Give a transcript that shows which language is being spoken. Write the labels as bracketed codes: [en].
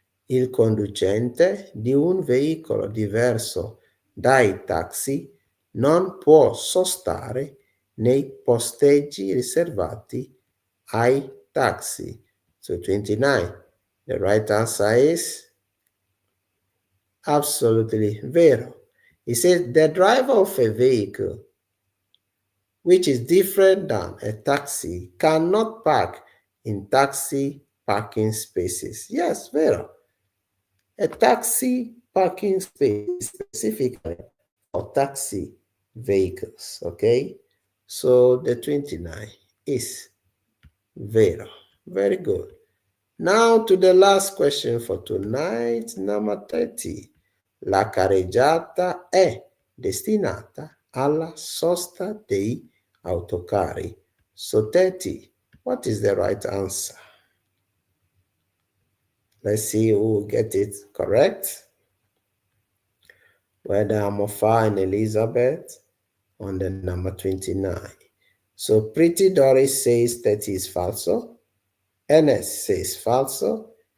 [it] Il conducente di un veicolo diverso dai taxi non può sostare nei posteggi riservati ai taxi. [en] So 29. The right answer is absolutely vero. It says the driver of a vehicle which is different than a taxi cannot park in taxi parking spaces. Yes, vero. A taxi parking space specifically for taxi vehicles, okay? So the 29 is vero. Very good. Now to the last question for tonight, number 30. [it] La carreggiata è destinata alla sosta dei autocarri. [en] So 30, what is the right answer? Let's see who will get it correct. Whether Amofa and Elizabeth on the number 29. So Pretty Doris says 30 is falso. Ernest says falso.